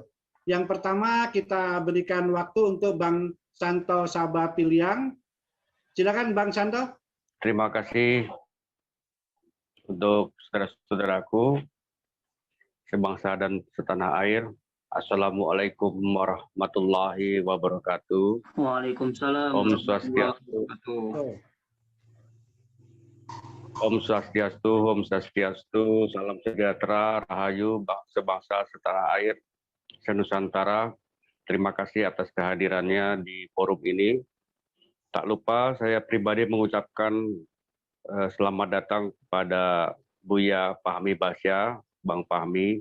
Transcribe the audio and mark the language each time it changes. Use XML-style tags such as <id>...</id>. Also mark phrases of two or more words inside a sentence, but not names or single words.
<id>Yang pertama kita berikan waktu untuk Bang Santo Sabah Piliang. Silakan Bang Santo. Terima kasih untuk saudara-saudaraku sebangsa dan setanah air.</id> <ar>السلام عليكم ورحمة الله وبركاته. Waalaikumsalam.</ar> <ban>Om Swastiastu. Om Swastiastu, Om Swastiastu,</ban> <id>salam sejahtera, rahayu, sebangsa setanah air, senusantara. Terima kasih atas kehadirannya di forum ini. Tak lupa saya pribadi mengucapkan selamat datang kepada Buya Fahmi Basya, Bang Fahmi.</id>